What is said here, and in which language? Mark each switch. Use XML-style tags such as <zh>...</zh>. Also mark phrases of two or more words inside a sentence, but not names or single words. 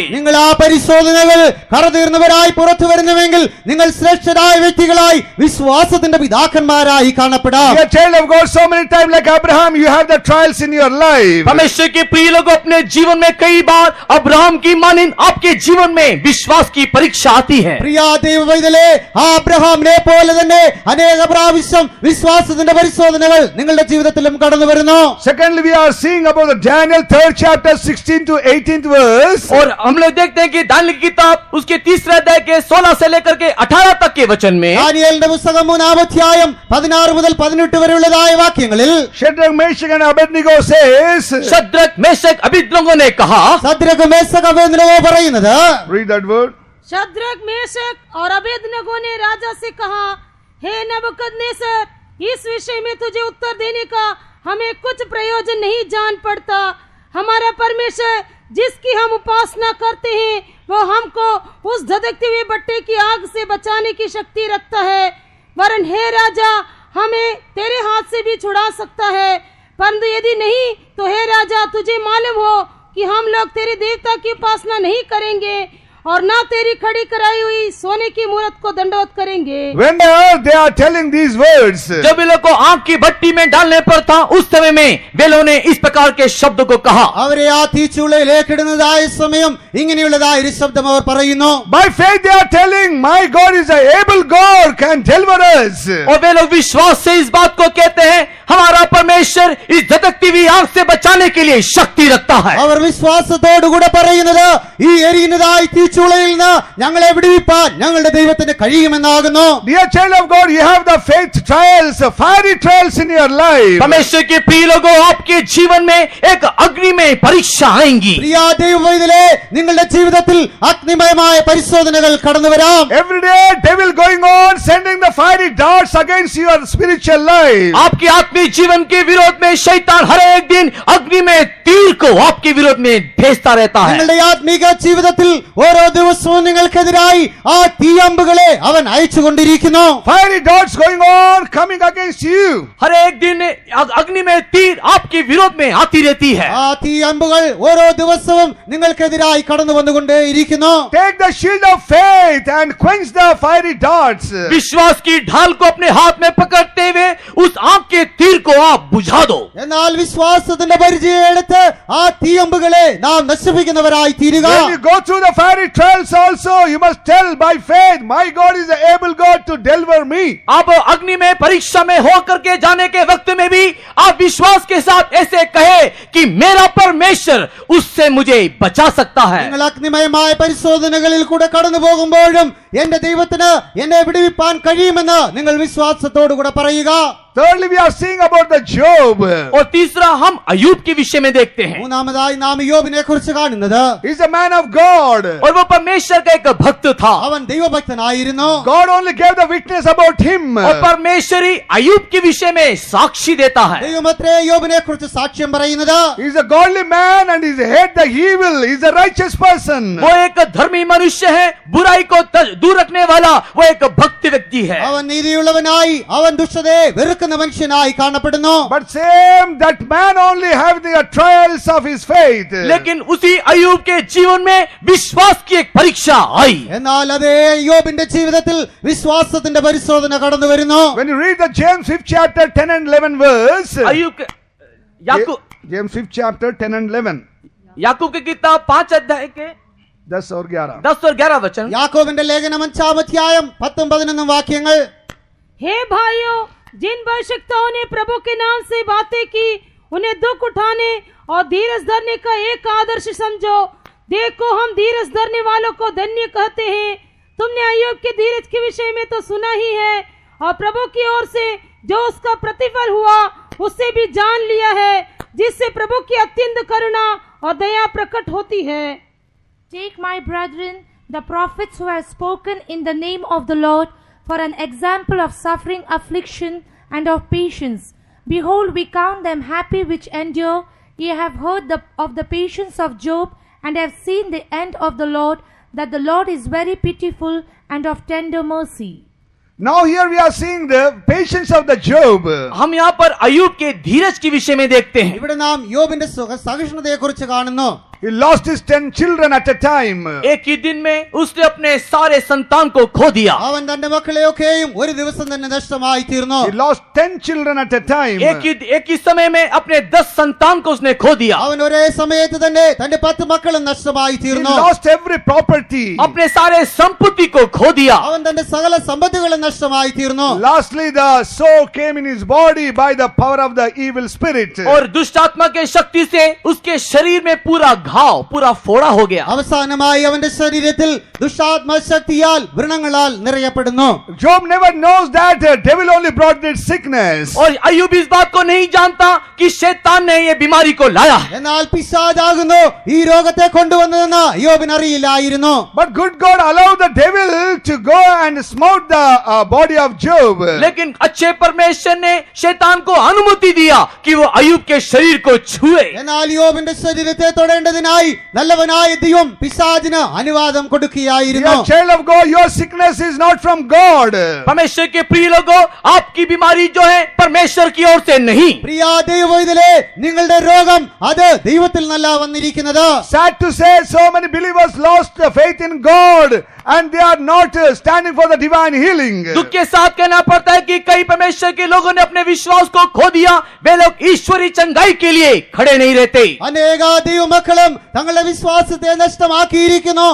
<ml>നിങ്ങൾ ആ പരിശോധനകൾ കടതീർന്നവരായി പുറത്തു വരുന്നുവെങ്കിൽ നിങ്ങൾ ശ്രേഷ്ഠരായ വ്യക്തികളായി വിശ്വാസത്തിന്റെ പിതാക്കന്മാരായി കാണപ്പെടാം.</ml> <en>You are a child of God so many times like Abraham, you have the trials in your life.</en> <hi>परमेश्वर के प्रिय लोगों, अपने जीवन में कई बार अब्राहम की मानिन आपके जीवन में विश्वास की परीक्षा आती है।</hi> <ml>പ്രിയ ദൈവവൈതലേ, ആ അബ്രഹാമിനെ പോലെ തന്നെ അനേക പ്രാവശ്യം വിശ്വാസത്തിന്റെ പരിശോധനകൾ നിങ്ങളുടെ ജീവിതത്തിലും കടന്നു വരുന്നു.</ml> <en>Secondly, we are seeing about the Daniel 3rd chapter 16 to 18th verse.</en> <hi>और हम लोग देखते हैं कि दानियेल की किताब उसके 3 अध्याय के 16 से लेकर के 18 तक के वचन में</hi> <ml>ദാനിയേലിന്റെ പുസ്തകം 3-ാം അധ്യായം 16 മുതൽ 18 വരെയുള്ളതായ വാക്യങ്ങളിൽ</ml> <en>Shadrach, Meshach and Abednego says,</en> <hi>शद्रक मेशक अबेदनगो ने कहा,</hi> <ml>സദ്രക് മേശക് അബേദ്നെഗോ പറയുന്നത്,</ml> <en>read that word.</en> <hi>शद्रक मेशक और अबेदनगो ने राजा से कहा, हे नबूकदनेस्सर, इस विषय में तुझे उत्तर देने का हमें कुछ प्रयोजन नहीं जान पड़ता। हमारा परमेश्वर जिसकी हम उपासना करते हैं वो हमको उस धधकते हुए भट्टे की आग से बचाने की शक्ति रखता है, वरन हे राजा हमें तेरे हाथ से भी छुड़ा सकता है। परंतु यदि नहीं तो हे राजा, तुझे मालूम हो कि हम लोग तेरे देवता की उपासना नहीं करेंगे और ना तेरी खड़ी कराई हुई सोने की मूर्त को दंडवत करेंगे।</hi> <en>Whenever they are telling these words,</en> <hi>जब वे लोग को आग की भट्टी में डालने पर था, उस समय में वे लोगों ने इस प्रकार के शब्द को कहा।</hi> <ml>അവരെ ആ തീച്ചൂളയിലേക്ക് ഇടുന്നതായ സമയം ഇങ്ങനെയുള്ളതായ ഒരു ശബ്ദം അവർ പറയുന്നു.</ml> <en>by faith they are telling, my God is a able God, can deliver us.</en> <hi>और वे लोग विश्वास से इस बात को कहते हैं, हमारा परमेश्वर इस धधकती हुई आग से बचाने के लिए शक्ति रखता है।</hi> <ml>അവർ വിശ്വാസത്തോടുകൂടെ പറയുന്നത്, ഈ എരിയുന്നതായ തീച്ചൂളയിൽ നിന്ന് ഞങ്ങളെ വിടുവിപ്പാൻ ഞങ്ങളുടെ ദൈവത്തിന് കഴിയുമെന്നാകുന്നു.</ml> <en>Dear child of God, you have the faith trials, fiery trials in your life.</en> <hi>परमेश्वर के प्रिय लोगों, आपके जीवन में एक अग्नि में परीक्षा आएंगी।</hi> <ml>പ്രിയ ദൈവവൈതലേ, നിങ്ങളുടെ ജീവിതത്തിൽ അഗ്നിമയമായ പരിശോധനകൾ കടന്നു വരാം.</ml> <en>Every day devil going on sending the fiery darts against your spiritual life.</en> <hi>आपके आत्मिक जीवन के विरोध में शैतान हर एक दिन अग्नि में तीर को आपके विरोध में भेजता रहता है।</hi> <ml>നിങ്ങളുടെ ആത്മീക ജീവിതത്തിൽ ഓരോ ദിവസവും നിങ്ങൾക്കെതിരായി ആ തീയമ്പുകളെ അവൻ അയച്ചുകൊണ്ടിരിക്കുന്നു.</ml> <en>Fiery darts going on coming against you.</en> <hi>हर एक दिन अग्नि में तीर आपके विरोध में आती रहती है।</hi> <ml>ആ തീയമ്പുകൾ ഓരോ ദിവസവും നിങ്ങൾക്കെതിരായി കടന്നു വന്നുകൊണ്ടേയിരിക്കുന്നു.</ml> <en>Take the shield of faith and quench the fiery darts.</en> <hi>विश्वास की ढाल को अपने हाथ में पकड़ते हुए उस आग के तीर को आप बुझा दो।</hi> <ml>എന്നാൽ വിശ്വാസത്തിന്റെ പരിചയം എടുത്ത് ആ തീയമ്പുകളെ നാം നശിപ്പിക്കുന്നവരായി തീരുക.</ml> <en>When you go through the fiery trials also, you must tell by faith, my God is the able God to deliver me.</en> <hi>आप अग्नि में परीक्षा में होकर के जाने के वक्त में भी आप विश्वास के साथ ऐसे कहे कि मेरा परमेश्वर उससे मुझे बचा सकता है।</hi> <ml>നിങ്ങൾ അഗ്നിമയമായ പരിശോധനകളിൽ കൂടെ കടന്നു പോകുമ്പോഴും എന്റെ ദൈവത്തിന് എന്നെ വിടുവിപ്പാൻ കഴിയുമെന്ന് നിങ്ങൾ വിശ്വാസത്തോടുകൂടെ പറയുക.</ml> <en>Thirdly, we are seeing about the Job.</en> <hi>और तीसरा हम अय्यूब के विषय में देखते हैं।</hi> <ml>മൂന്നാമതായി നാം യോബിനെ കുറിച്ച് കാണുന്നത്,</ml> <en>He's a man of God.</en> <hi>और वो परमेश्वर का एक भक्त था।</hi> <ml>അവൻ ദൈവഭക്തനായിരുന്നു.</ml> <en>God only gave the witness about him.</en> <hi>और परमेश्वर ही अय्यूब के विषय में साक्षी देता है।</hi> <ml>ദൈവമത്രേ യോബിനെ കുറിച്ച് സാക്ഷ്യം പറയുന്നത്.</ml> <en>He's a godly man and he's hate the evil. He's a righteous person.</en> <hi>वो एक धर्मी मनुष्य है, बुराई को दूर रखने वाला वो एक भक्त व्यक्ति है।</hi> <ml>അവൻ നീതിയുള്ളവനായി അവൻ ദുഷ്ടതയെ വെറുക്കുന്ന മനുഷ്യനായി കാണപ്പെടുന്നു.</ml> <en>But same that man only have the trials of his faith.</en> <hi>लेकिन उसी अय्यूब के जीवन में विश्वास की एक परीक्षा आई।</hi> <ml>എന്നാൽ അതേ യോബിന്റെ ജീവിതത്തിൽ വിശ്വാസത്തിന്റെ പരിശോധന കടന്നു വരുന്നു.</ml> <en>When you read the James 5th chapter 10 and 11 verse,</en> <hi>अय्यूब के</hi> <en>James 5th chapter 10 and 11,</en> <hi>याकूब की किताब 5 अध्याय के 10 और 11. 10 और 11 वचन।</hi> <ml>യാക്കോബിന്റെ ലേഖനം 5-ാം അധ്യായം 10-11 വാക്യങ്ങൾ.</ml> <hi>हे भाइयों, जिन भविष्यवक्ताओं ने प्रभु के नाम से बातें की उन्हें दुख उठाने और धीरज धरने का एक आदर्श समझो। देखो, हम धीरज धरने वालों को धन्य कहते हैं। तुमने अय्यूब के धीरज के विषय में तो सुना ही है, और प्रभु की ओर से जो उसका प्रतिफल हुआ उससे भी जान लिया है। जिससे प्रभु की अत्यंत करुणा और दया प्रकट होती है।</hi> <en>Take, my brethren, the prophets who have spoken in the name of the Lord for an example of suffering, affliction, and of patience. Behold, we count them happy which endure. Ye have heard of the patience of Job, and have seen the end of the Lord, that the Lord is very pitiful and of tender mercy. Now here we are seeing the patience of the Job.</en> <hi>हम यहाँ पर अय्यूब के धीरज के विषय में देखते हैं।</hi> <ml>ഇവിടെ നാം യോബിന്റെ സഹിഷ്ണുതയെക്കുറിച്ച് കാണുന്നു.</ml> <en>He lost his 10 children at a time.</en> <hi>एक ही दिन में उसने अपने सारे संतान को खो दिया।</hi> <ml>അവൻ തന്റെ മക്കളെയൊക്കെയും ഒരു ദിവസം തന്നെ നഷ്ടമായി തീർന്നു.</ml> <en>He lost 10 children at a time.</en> <hi>एक ही समय में अपने 10 संतान को उसने खो दिया।</hi> <ml>അവൻ ഒരേ സമയത്ത് തന്നെ തന്റെ 10 മക്കളും നഷ്ടമായി</ml> <en>He</en> <ml>തീർന്നു.</ml> <en>lost every property.</en> <hi>अपने सारे संपत्ति को खो दिया।</hi> <ml>അവൻ തന്റെ സകല സമ്പത്തുകളും നഷ്ടമായി തീർന്നു.</ml> <en>Lastly, the soul came in his body by the power of the evil spirit.</en> <hi>और दुष्ट आत्मा के शक्ति से उसके शरीर में पूरा घाव, पूरा फोड़ा हो गया।</hi> <ml>അവസാനമായി അവന്റെ ശരീരത്തിൽ ദുഷ്ടാത്മശക്തിയാൽ വ്രണങ്ങളാൽ നിറയപ്പെടുന്നു.</ml> <en>Job never knows that the devil only brought this sickness.</en> <hi>और अय्यूब इस बात को नहीं जानता कि शैतान ने ये बीमारी को लाया है।</hi> <ml>എന്നാൽ പിശാചാകുന്നു ഈ രോഗത്തെ കൊണ്ടുവന്നതെന്ന് യോബിന് അറിയില്ലായിരുന്നു.</ml> <en>But good God allowed the devil to go and smote the body of Job.</en> <hi>लेकिन अच्छे परमेश्वर ने शैतान को अनुमति दिया कि वो अय्यूब के शरीर को छुए।</hi> <ml>എന്നാൽ യോബിന്റെ ശരീരത്തെ തൊടേണ്ടതിനായി നല്ലവനായ ദൈവം പിശാചിന് അനുവാദം കൊടുക്കുകയായിരുന്നു.</ml> <en>Dear child of God, your sickness is not from God.</en> <hi>परमेश्वर के प्रिय लोगों, आपकी बीमारी जो है परमेश्वर की ओर से नहीं।</hi> <ml>പ്രിയ ദൈവവൈതലേ, നിങ്ങളുടെ രോഗം അത് ദൈവത്തിൽ നിന്നല്ല വന്നിരിക്കുന്നത്.</ml> <en>Sad to say, so many believers lost the faith in God and they are not standing for the divine healing.</en> <hi>दुख के साथ कहना पड़ता है कि कई परमेश्वर के लोगों ने अपने विश्वास को खो दिया। वे लोग ईश्वरी चंगाई के लिए खड़े नहीं रहते।</hi> <ml>അനേക ദൈവമക്കളും തങ്ങളുടെ വിശ്വാസത്തെ നഷ്ടമാക്കിയിരിക്കുന്നു.</ml>